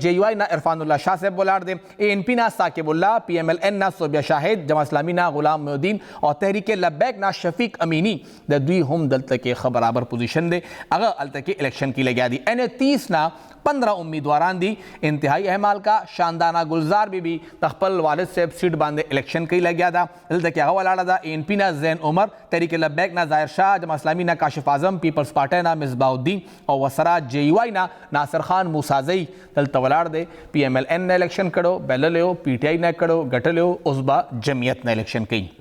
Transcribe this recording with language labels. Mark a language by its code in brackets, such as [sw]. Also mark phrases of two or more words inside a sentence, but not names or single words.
[ps] JUI نه عرفان الله شاه صاحب ولاړ دی. ANP نه ثاقب الله PMLN نه صوبیه شاهد جماعت اسلامي نه غلام محدین او تحریک لبیک نه شفیق امینی د دوی هم دلته کې ښه برابر پوزیشن دی هغه هلته کې الیکشن کې لګیا دي. 30 نه 15 امیدواران دي انتهایی اهم حلقه شاندانا گلزار بی بی د خپل والد صاحب سیټ باندې الیکشن کوي لګیا ده دلته کې هغه ولاړه ده. ANP نه زین عمر تحریک لبیک نه ظاهر شاه جماعت اسلامي نه کاشف اعظم پیپلز پارټۍ نه مصباح الدین او ورسره JUI نه ناصر خان موسازی دلته ولاړ دی. PMLN نه الیکشن کړو بللی و PTI نه کړو ګټلی و اوس به جمعیت نه الیکشن کوي.